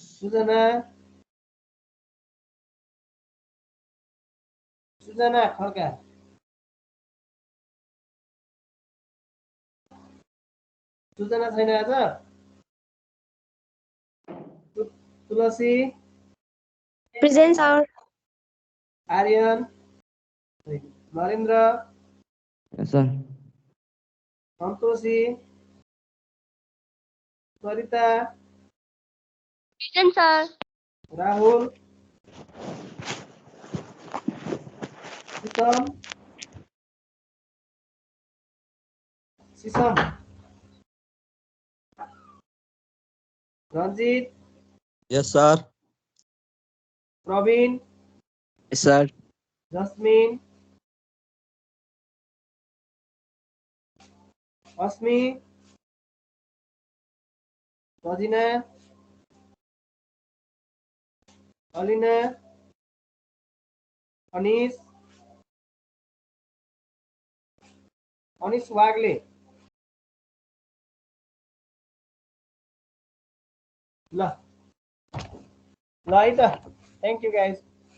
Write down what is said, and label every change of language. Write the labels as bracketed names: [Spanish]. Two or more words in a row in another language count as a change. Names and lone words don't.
[Nepali] सुजना खड्का सुजना छैन आज तुलसी [English] Present, sir. [Nepali] आर्यन नरेन्द्र [English] Yes, sir. [Nepali] सन्तोषी सरिता [English] Present, sir. [Nepali] राहुल शीतम शीशम रञ्जित [English] Yes, sir. [Nepali] प्रवीण [English] Yes, sir. [Nepali] जस्मिन अस्मी रजिना अलिना अनिस वाग्ले ल है त [English] thank you guys